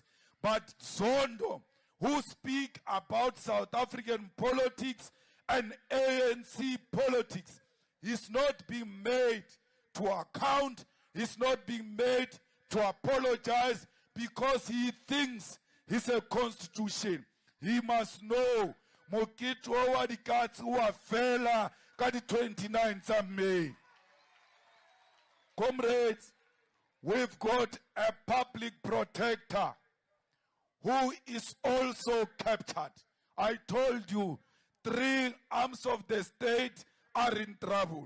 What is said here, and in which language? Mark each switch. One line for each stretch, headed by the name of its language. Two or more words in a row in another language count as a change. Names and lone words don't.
English: But Zondo, who speak about South African politics and ANC politics, is not being made to account, is not being made to apologize because he thinks he's a constitution. He must know
Northern Sotho: Mokito wa dikatsi wa fela ka di
English: 29th of May. Comrades, we've got a public protector who is also captured. I told you, three arms of the state are in trouble.